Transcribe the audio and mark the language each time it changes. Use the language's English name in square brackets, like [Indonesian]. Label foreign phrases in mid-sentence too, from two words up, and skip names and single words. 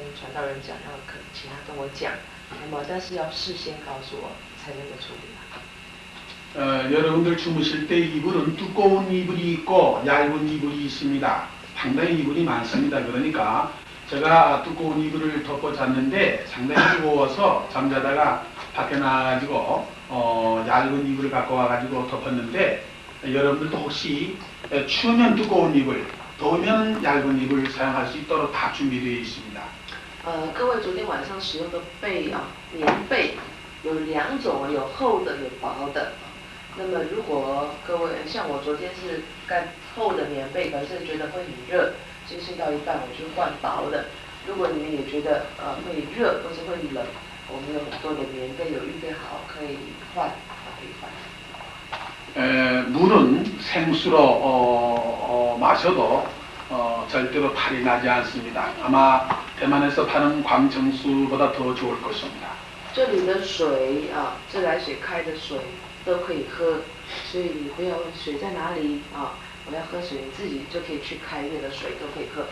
[Chinese] 道人讲要请他跟我讲，那么但是要事先告诉我才能够处理。 [Korean] 여러분들 주무실 때 이불은 두꺼운 이불이 있고 얇은 이불이 있습니다. 상당히 이불이 많습니다. 그러니까 제가 두꺼운 이불을 덮어 잤는데 상당히 무거워서 잠자다가 밖에 나가지고 얇은 이불을 갖고 와가지고 덮었는데 여러분들도 혹시 추우면 두꺼운 이불, 더우면 얇은 이불 사용할 수 있도록 다 준비되어 있습니다. [Chinese] 各位昨天晚上使用的被啊，棉被有2种，有厚的，有薄的。那么，如果各位像我昨天是盖厚的棉被，可是觉得会很热，所以睡到一半我就换薄的。如果你们也觉得会热或者会冷，我们有很多的棉被有预备好，可以换，可以换。 [Korean] 물은 생수로 마셔도 절대로 탈이 나지 않습니다. 아마 대만에서 파는 광정수보다 더 좋을 것입니다. [Chinese] 这里的水啊，自来水开的水。都可以喝，所以你不要问水在哪里啊！我要喝水，你自己就可以去开那个水，都可以喝。